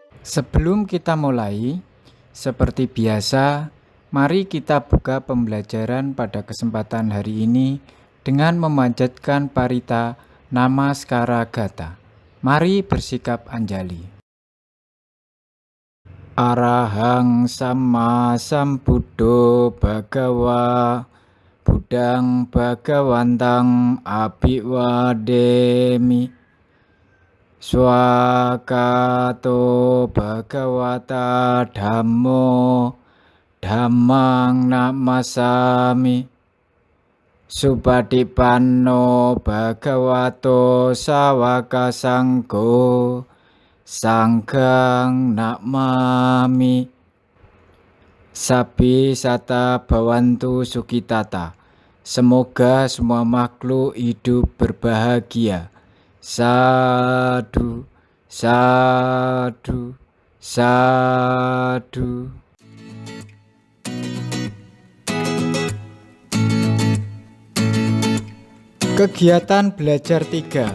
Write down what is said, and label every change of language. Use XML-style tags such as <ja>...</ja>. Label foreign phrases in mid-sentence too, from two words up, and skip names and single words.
<id>Sebelum kita mulai, seperti biasa, mari kita buka pembelajaran pada kesempatan hari ini dengan memanjatkan parita Namaskara Gata. Mari bersikap anjali.</id> <pi>Arahang Sama Sambuddho Bhagawa Buddhang Bhagawantang Abhiwademi Swakato Bhagavata Dhammo Dhammang Namasami Supatipanno Bhagavato Sawaka Sanggo Sanghang Namami. Sabi sata bhavantu sukitata.</pi> <id>Semoga semua makhluk hidup berbahagia.</id> <pi>Sadu, sadu, sadu.</pi> <id>Kegiatan belajar 3.</id>